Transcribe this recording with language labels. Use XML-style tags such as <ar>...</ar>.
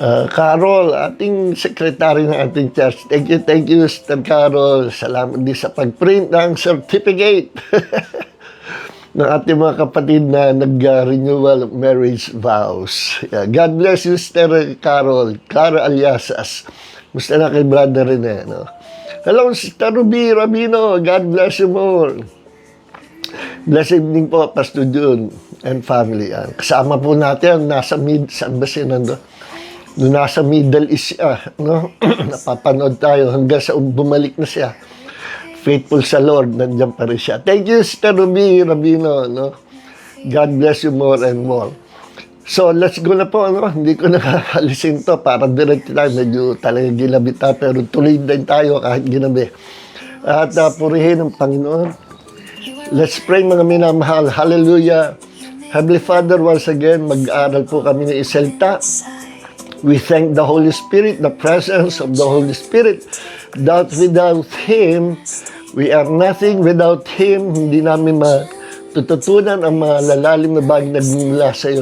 <tl>Carol, ating secretary ng ating church.</tl> <en>Thank you, Sister Carol.</en> <tl>Salamat din sa pag-print ng certificate ng ating mga kapatid na nag-</tl> <en>renewal of marriage vows. Yeah. God bless you, Sister Carol. Clara Aliasas.</en> <tl>Musta na kay Brother Rene, no? Hello, Sister Ruby Rabino.</tl> <en>God bless you more. Blessed evening po, Pastor June and family.</en> <tl>Kasama po natin, saan ba siya nandun? Nung nasa Middle East siya, no? Napapanood tayo hanggang sa bumalik na siya. Faithful sa Lord, nandiyan pa rin siya.</tl> <en>Thank you,</en> <tl>Sister Ruby Rabino, no?</tl> <en>God bless you more and more.</en> <tl>So,</tl> <en>let's go</en> <tl>na po, no? Hindi ko nakakalisin to para direct tayo. Medyo talaga ginabi tayo, pero tuloy din tayo kahit ginabi. At purihin ang Panginoon.</tl> <en>Let's pray,</en> <tl>mga minamahal. Hallelujah.</tl> <en>Heavenly Father, once again,</en> <tl>mag-aaral po kami ng isalita.</tl> <en>We thank the Holy Spirit, the presence of the Holy Spirit, that without Him, we are nothing. Without Him,</en> <tl>hindi namin matututunan ang mga lalalim na bagay na nagmumula sa iyo.</tl>